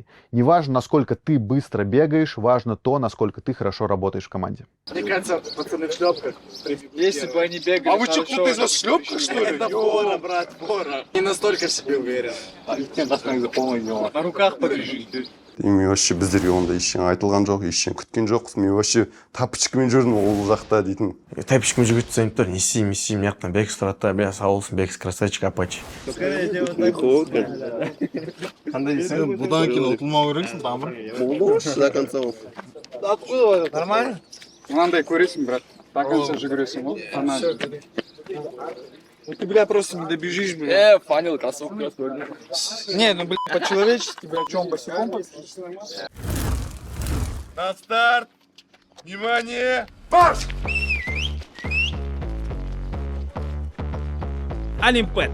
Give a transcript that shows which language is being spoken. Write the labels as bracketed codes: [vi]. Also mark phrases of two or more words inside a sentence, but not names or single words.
[ru] Неважно, насколько ты быстро бегаешь, важно то, насколько ты хорошо работаешь в команде. Мне кажется, пацаны в шлепках. Если бы они бегали. А вы что, кто-то из вас в шлепках, что ли? Это Бора, брат, Бора. Не настолько себе уверен. На руках подержи. [kk] Мен вообще біздерге ондай ештеңе айтылған жоқ, ештеңе күткен жоқпыз. Мен вообще тапочкамен жүрдім ол жақта дейтін. Тәпішкімен жүгіртіп тастайын тұр, не істеймін, мына Бекс тұрады да, бля, сау болсын, Бекс, красавчик, апачи. Қандай десең, бұдан кейін ұтылмау керексің, тамыр. [ru] До конца. Откуда? Нормально? [kk] Мынандай көресің, брат. [ru] До конца [kk] жүгіресің ғой. [ru] Ты, бля, просто не добежишь, бля. Фанил, кроссовки. Не, ну, бля, по-человечески, бля, в чем босиком? На старт! Внимание! Марш! Олимпет.